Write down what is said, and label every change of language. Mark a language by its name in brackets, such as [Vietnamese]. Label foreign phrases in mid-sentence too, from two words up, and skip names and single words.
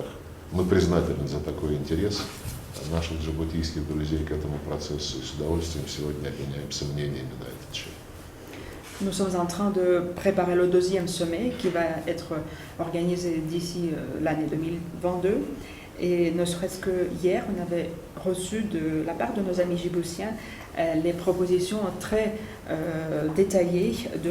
[Russian] Мы признательны за такой интерес наших джибутийских друзей к этому процессу и с удовольствием сегодня обменяемся мнениями на этот счет. [French] Nous sommes en train de préparer le deuxième sommet qui va être organisé d'ici l'année 2022. Et ne serait-ce que hier, on avait reçu de la part de nos amis djiboutiens les propositions très détaillées de